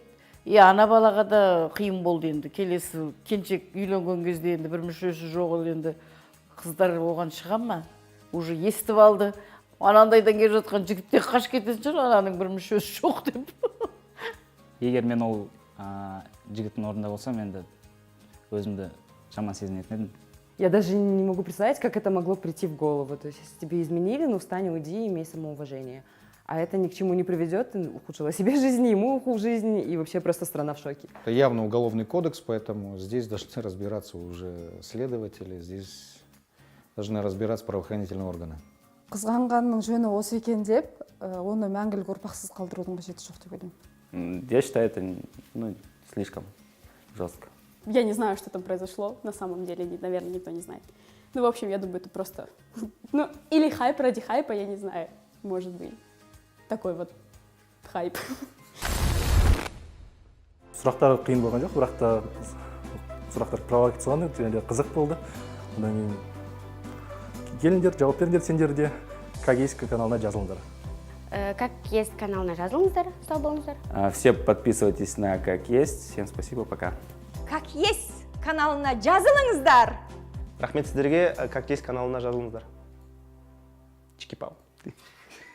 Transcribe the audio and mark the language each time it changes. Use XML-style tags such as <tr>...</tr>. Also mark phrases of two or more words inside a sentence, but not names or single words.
<kk>Ана балаға да қиын болды енді. Келесі келіншек үйленген кезде енді бір мүшесі жоқ, енді қыздар оған шыға ма? Уже естіп алды. Анандайдан келіп жатқан жігіттен қаш кететін шығар, ананың бір мүшесі жоқ деп. Егер мен ол жігіттің орнында болсам, енді өзімді жаман сезінетін едім.</kk> <ru>Я даже не могу представить, как это могло прийти в голову. То есть, если тебе изменили, ну встань, уйди, имей самоуважение. А это ни к чему не приведет, ты ухудшила себе жизнь, ему ухудшил жизнь, и вообще просто страна в шоке. Это явно уголовный кодекс, поэтому здесь должны разбираться уже следователи, здесь должны разбираться правоохранительные органы.</ru> <kk>Қызғанғанның жөні осы екен деп, оны мәңгілік ұрпақсыз қалдырудың қажеті жоқ деп ойлаймын.</kk> <ru>Я считаю, это слишком жестко. Я не знаю, что там произошло, на самом деле, наверное, никто не знает. Ну, в общем, я думаю, это просто... Ну, или хайп ради хайпа, я не знаю, может быть. Такой вот хайп.</ru> <kk>сұрақтар қиын болған жоқ, бірақ та сұрақтар провокационный және қызық болды. Одан кейін келіңдер, жауап беріңдер сендер де «Как есть» каналына жазылыңдар. «Как есть» каналына жазылыңыздар, сау болыңыздар.</kk> <ru>Все подписывайтесь на «Как есть». Всем спасибо, пока.</ru> <kk>«Как есть» каналына жазылыңыздар. Рахмет сіздерге «Как есть» каналына жазылыңыздар. Чики-пау.</kk>